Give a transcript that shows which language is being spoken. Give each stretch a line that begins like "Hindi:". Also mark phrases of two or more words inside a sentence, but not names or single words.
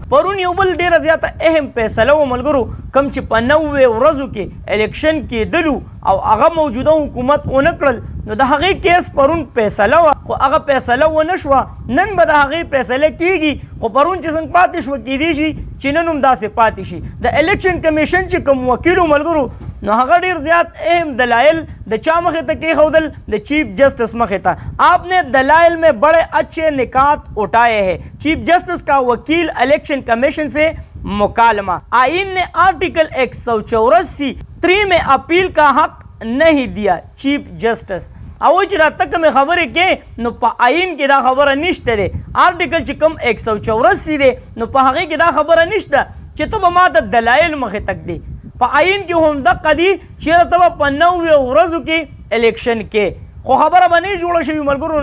Pashto: پرون یو بل ډېره زیاته اهم فیصله و ملګرو کوم چې په 90 ورځو کې الیکشن کېدلو او هغه موجوده حکومت ونه کړل نو د هغې کیس پرون فیصله وه خو هغه فیصله ونه شوه. نن به د هغې فیصله کېږي خو پرون چې څنګه پاتې شوه کیدی شي چې نن هم داسې پاتې شي. د الیکشن کمیشن چې کوم وکیل و ملګرو نو هغه ډېر زیات اهم دلایل د چا مخې ته کېښودل د چیف جسٹس مخې ته.
Urdu: آپ نے دلائل میں بڑے اچھے نکات اٹھائے ہیں. چیف جسٹس کا وکیل الیکشن کمیشن سے مکالمہ. آئین نے آرٹیکل 184 3 میں اپیل کا حق نہیں دیا.
Pashto: چیف جسٹس او چې دا ته کومې خبرې کې نو په آئین کې دا خبره نشته دی. آرټیکل چې کوم 184 دی نو په هغې کې دا خبره نشته چې ته به ما ته دلایل مخې تک دی. په آئین کې هم دقه دي چېرې ته به په 90 ورځو کې الیکشن کې خو خبره به نه جوړه شوي ملګرو.